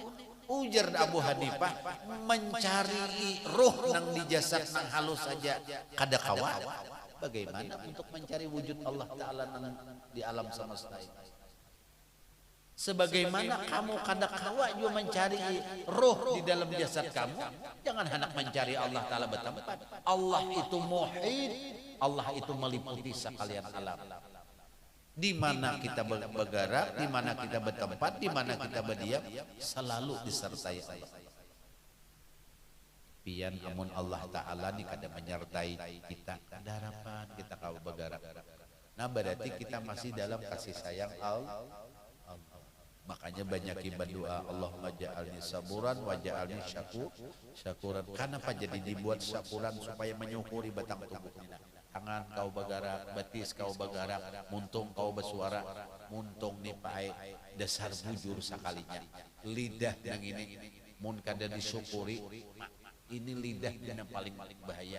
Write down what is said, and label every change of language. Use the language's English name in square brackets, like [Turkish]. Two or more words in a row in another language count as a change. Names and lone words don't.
[Banjar] Ujar Abu Hanifah, mencari roh nang di jasad nang halus saja kada kawa. [Indonesian] Bagaimana untuk mencari wujud Allah Ta'ala nang di alam semesta ini? [Banjar] Sebagaimana kamu kada kawa juga mencari roh di dalam jasad kamu, jangan hendak mencari Allah Ta'ala bertempat. [Indonesian] Allah itu muhit, Allah itu meliputi sekalian alam. Di mana kita bergerak, di mana kita bertempat, di mana kita berdiam, selalu disertai Allah. [Banjar] Pian amun Allah Ta'ala ni kada menyertai kita, ada harapan kita kau bergerak. [Indonesian] Nah berarti kita masih dalam kasih sayang Allah. Makanya banyak berdoa, [Arabic] Allahumma ja'alni saburan wa ja'alni syakuran. [Indonesian] Kenapa jadi dibuat syakuran? Supaya menyukuri batang tubuh kita. [Banjar] Tangan kau bergerak, batis kau bergerak, muntung kau bersuara, muntung ni pae dasar bujur sekalinya. Lidah yang ini mun kada disyukuri, ini lidah yang paling bahaya.